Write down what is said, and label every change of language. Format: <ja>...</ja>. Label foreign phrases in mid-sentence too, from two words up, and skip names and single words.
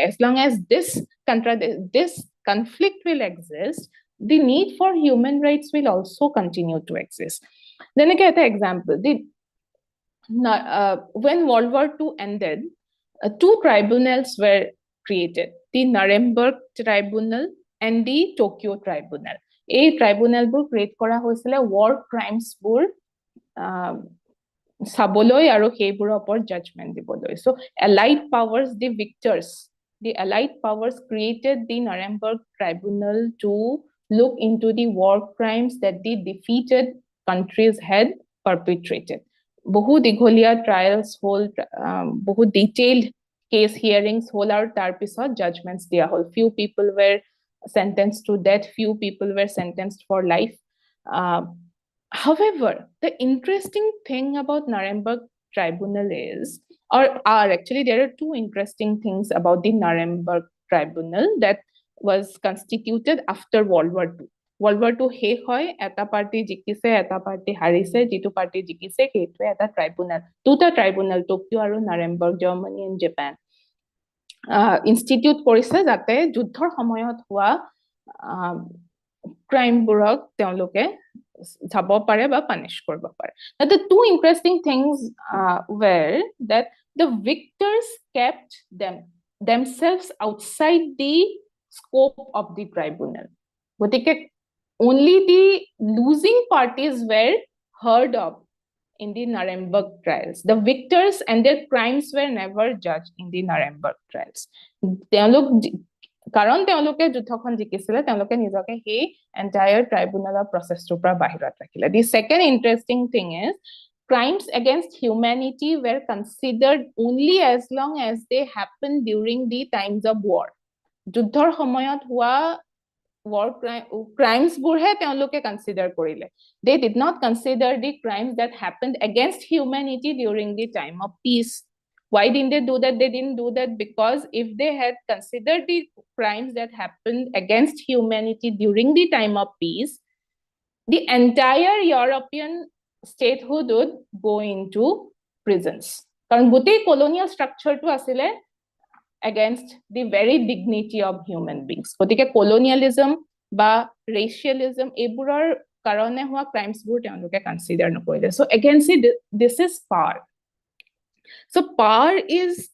<en>As long as this conflict will exist, the need for human rights will also continue to exist. Then again, an example, when World War II ended, two tribunals were created, the Nuremberg Tribunal and the Tokyo Tribunal.</en> <as>A tribunal bur create kora hoisile</as> <en>war crimes</en> <as>বোৰ চাবলৈ আৰু সেইবোৰৰ ওপৰত judgment দিবলৈ.</as> <en>So allied powers, the victors, the allied powers created the Nuremberg Tribunal to look into the war crimes that the defeated countries had perpetrated.</en> <as>বহু দীঘলীয়া trials হল, বহু</as> <en>detailed case hearings</en> <as>হল, আৰু তাৰ পিছত judgments দিয়া হল.</as> <en>Few people were sentenced to death, few people were sentenced for life. However, the interesting thing about Nuremberg Tribunal is, actually there are two interesting things about the Nuremberg Tribunal that was constituted after World War II.</en> <as>World War II শেষ হয়, এটা পাৰ্টি জিকিছে, এটা পাৰ্টি হাৰিছে, যিটো পাৰ্টি জিকিছে সেইটোৱে এটা ট্ৰাইব্যুনেল, দুটা ট্ৰাইব্যুনেল, টকিঅ' আৰু নাৰেমবাৰ্গ, জাৰ্মানী এণ্ড জাপান, ইনষ্টিটিউট কৰিছে যাতে যুদ্ধৰ সময়ত হোৱা ক্ৰাইমবোৰক তেওঁলোকে চাব পাৰে বা পানিছ কৰিব পাৰে.</as> <en>The two interesting things were that the victors kept themselves outside the scope of the tribunal. গতিকে only the losing parties were heard of in the Nuremberg trials. The victors and their crimes were never judged in the Nuremberg trials.</en> <as>কাৰণ তেওঁলোকে যুদ্ধখন জিকিছিলে, তেওঁলোকে নিজকে সেই</as> <en>entire tribunal processটোৰ</en> <as>পৰা বাহিৰত ৰাখিলে.</as> <en>The second interesting thing is, crimes against humanity were considered only as long as they happened during the times of war.</en> <as>যুদ্ধৰ সময়ত হোৱা</as> <en>war crimes</en> <as>বোৰহে তেওঁলোকে consider কৰিলে.</as> <en>They did not consider the crimes that happened against humanity during the time of peace. Why didn't they do that? They didn't do that because if they had considered the crimes that happened against humanity during the time of peace, the entire European statehood would go into prisons.</en> <as>কাৰণ গোটেই</as> <en>colonial structure</en> <as>টো আছিলে</as> <en>against the very dignity of human beings.</en> <as>গতিকে colonialism বা racialism এইবোৰৰ কাৰণে হোৱা crimes বোৰ তেওঁলোকে consider নকৰিলে.</as> <en>So again, see, this is power. So power is</en>